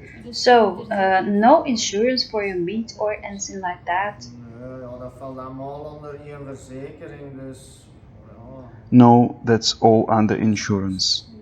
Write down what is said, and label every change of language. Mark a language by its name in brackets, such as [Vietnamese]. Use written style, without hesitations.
[English] So, no insurance for your meat or anything like that? [Dutch] Nee, ja, dat valt allemaal onder één verzekering, dus ja. [English] No, that's all under insurance.